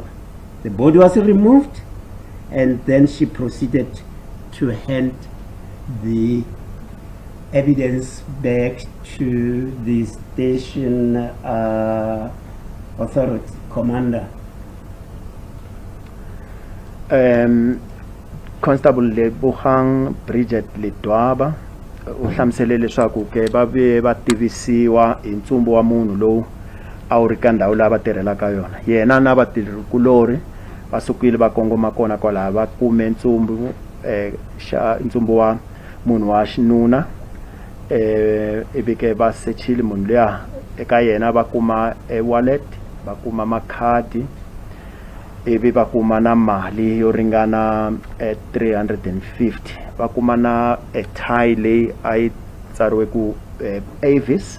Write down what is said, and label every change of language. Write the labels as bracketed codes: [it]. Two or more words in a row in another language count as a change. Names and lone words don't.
[en] The body was removed, and then she proceeded to hand the evidence back to the station authority commander. [ts] Constable Lebogang Bridget Ledwaba u hlamusele leswaku ke va ve va tivisiwa hi ntsumbu wa munhu lowu a wu ri ka ndhawu laha va tirhelaka yona. Yena na vatirhikulori va sukile va kongoma kona kwalaha va kume ntsumbu wa munhu wa xinuna ivi ke va sechile munhu luya eka yena va kuma wallet, va kuma makhadi, ivi va kuma na mali yo ringana 350, va kuma na tie leyi a yi tsariwe ku Avis.